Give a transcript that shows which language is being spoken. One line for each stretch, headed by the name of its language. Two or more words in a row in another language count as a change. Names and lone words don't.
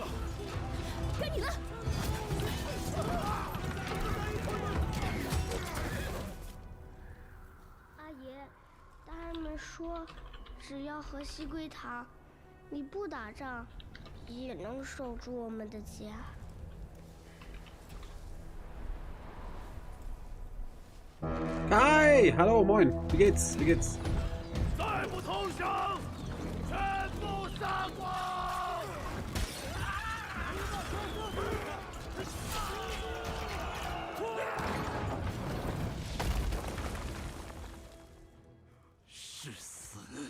Chinese: 该你了。阿爷，大人们说，只要河西归唐，你不打仗，也能守住我们的家。
German: Hi, hallo, moin. Wie geht's? Wie geht's?
Chinese: 再不投降，全部杀光！是死！